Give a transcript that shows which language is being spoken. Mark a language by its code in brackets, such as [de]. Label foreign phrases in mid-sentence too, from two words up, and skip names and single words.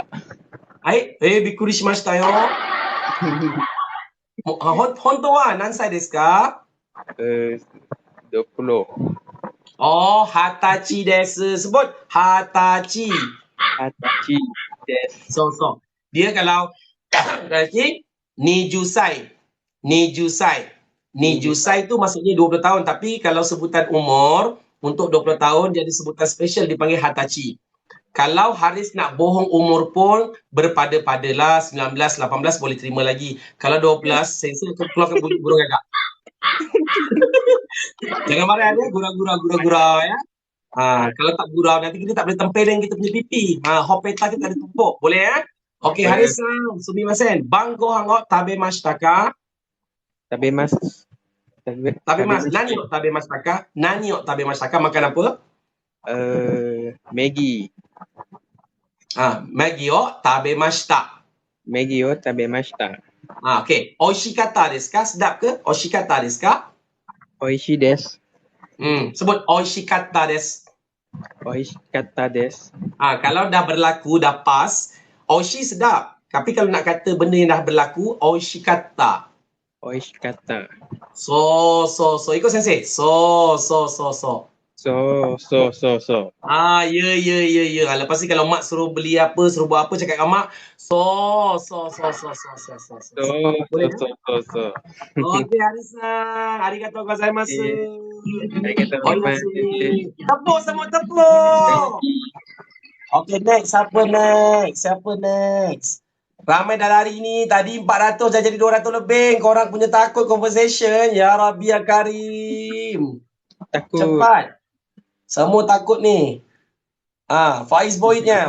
[ja] びっくりしましたよ。本当は何歳ですか? 20. 20です. [ms] Sebut 20. [ja] 20です. [ms] So. Dia kalau Nijusai tu maksudnya 20 tahun. Tapi kalau sebutan umur untuk 20 tahun dia ada sebutan special dipanggil Hatachi. Kalau Haris nak bohong umur pun berpada-padalah 19, 18 boleh terima lagi. Kalau 12, sensei keluarkan burung gagak. Jangan marah ya, gurau ya. Kalau tak gurau nanti kita tak boleh tempelin kita punya pipi. Hopeta kita ada tumpuk. Boleh ya? Okey, [ja] Harisさん、すみません. 晩ご飯を食べましたか？食べます. 何を食べましたか？何を食べましたか? [ms] Makan apa? Maggi. [ja] Maggiを食べました. Maggiを食べました. Okay. 美味しかったですか? [ms] Sedap ke? [ja] 美味しかったですか? 美味しいです. Sebut 美味しかったです. 美味しかったです. [ms] Kalau dah berlaku, dah pas, oishi sedap. Tapi kalau nak kata benda yang dah berlaku, oishikata. Oishikatta. So. Ikut sensei. So. So. Ya. Lepas ni kalau mak suruh beli apa, suruh buat apa, cakap dengan mak, so. Boleh tak? So. Okey, Arisan. [ja] ありがとうございます. ありがとうございます. [ms] Tepuk semua, tepuk. Okey, next. Siapa next? Ramai dah lari ni. Tadi 400 dah jadi 200 lebih. Korang punya takut conversation. [ar] يا ربي يا كريم. [ms] Takut. Cepat. Semua takut ni. Faiz Boydnya.